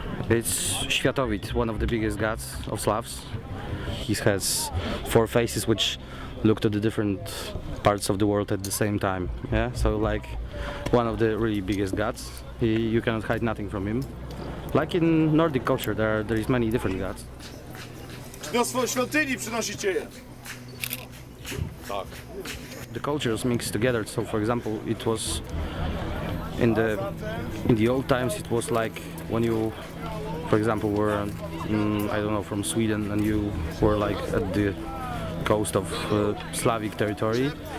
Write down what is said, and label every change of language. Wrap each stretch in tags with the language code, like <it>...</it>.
<en>It's Światowid, one of the biggest gods of Slavs. He has 4 faces which look to the different parts of the world at the same time. Yeah, so like one of the really biggest gods. You cannot hide nothing from him. Like in Nordic culture, there is many different gods.</en> <pl>Do swojej świątyni przynosicie je. Tak.</pl> <en>The cultures mix together. So, for example, it was in the old times. It was like when you, for example, were I don't know, from Sweden, and you were like at the coast of Slavic territory.</en>